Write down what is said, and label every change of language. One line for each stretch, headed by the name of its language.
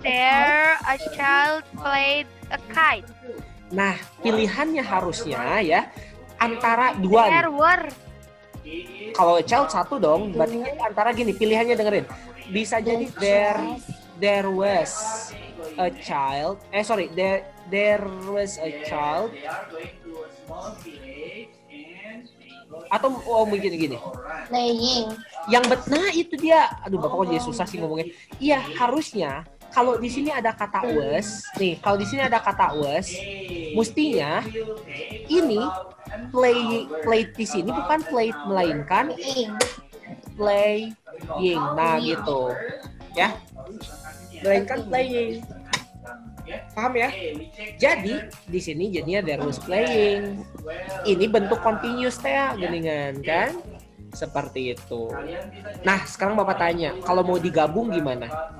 English: There a child played a kite.
Indonesian: Nah, pilihannya harusnya ya antara dua.
English: There were.
Indonesian: Kalau child satu dong, berarti antara gini, pilihannya dengerin. Bisa jadi
English: there was a child. There was a child.
Indonesian: Atau mungkin gini.
English: Playing.
Indonesian: Nah itu dia. Aduh, Bapak kok jadi susah sih ngomongnya. Iya, harusnya kalau di sini ada kata was, nih, kalau di sini ada kata was, mestinya ini play di sini bukan play melainkan playing. Nah, gitu. Ya. Melainkan playing. Paham ya? Jadi di sini jadinya
English: there was playing.
Indonesian: Ini bentuk continuous
Sundanese: teh geningan
Indonesian: kan? Seperti itu. Nah, sekarang Bapak tanya, kalau mau digabung gimana?